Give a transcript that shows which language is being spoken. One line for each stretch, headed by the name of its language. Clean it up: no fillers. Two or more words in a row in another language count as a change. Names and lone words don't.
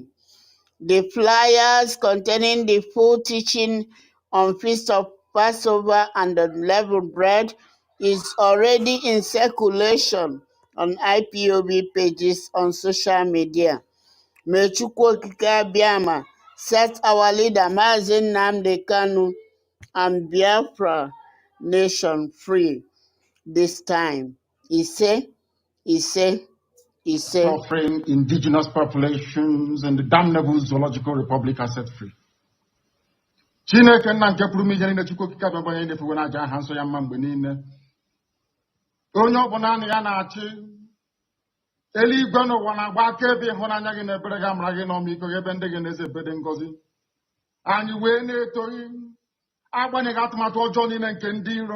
English: The flyers containing the full teaching on Feast of Passover and unleavened bread is already in circulation on IPOB pages on social media. May Chukwu Okike Abiama set our leader Mazi Nnamdi Kanu and Biafra nation free this time. Ise. Suffering indigenous populations and the damnable zoological republic are set free.
Igbo: Chineke nna nke pụrụ ime ihe niile Chukwu okike abịa onye na-efuwe n'aja aha nsọ ya mma mgbe niile. Onye ọbụla na ya na-achị eluigwe n'ụwa na-agba akaebe ịhụnanya gị na ebere gị amara gị na ọmịiko gị ebe ndị gị na-eze ebede ngọzi. Anyị wee na-etoghị agbanyeghị atụmatụ ọjọọ niile nke ndị iro.